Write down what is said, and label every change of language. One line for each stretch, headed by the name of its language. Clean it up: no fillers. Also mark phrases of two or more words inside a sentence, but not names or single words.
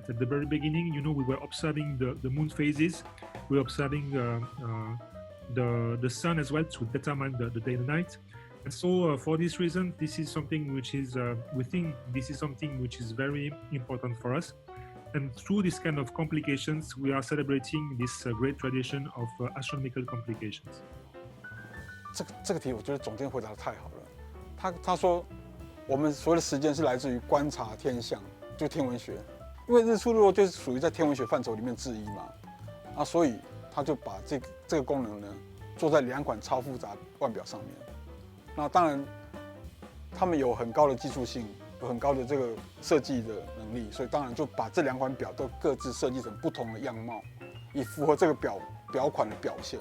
English: At the very beginning, we were observing the moon phases, we were observing the sun as well to determine the day and the night. And so for this reason, this is something which is, we think this is something which is very important for us. And through this kind of complications, we are celebrating this great tradition of astronomical complications.
Chinese: 这个题我觉得总监回答得太好了。他说，我們所謂的時間是來自於觀察天象，就天文學。因為日出日落就是屬於在天文學範疇裡面之一嘛，所以他就把這個功能呢做在2款超複雜腕表上面。那當然，他們有很高的技術性，有很高的這個設計的能力，所以當然就把這2款表都各自設計成不同的樣貌，以符合這個表款的表現。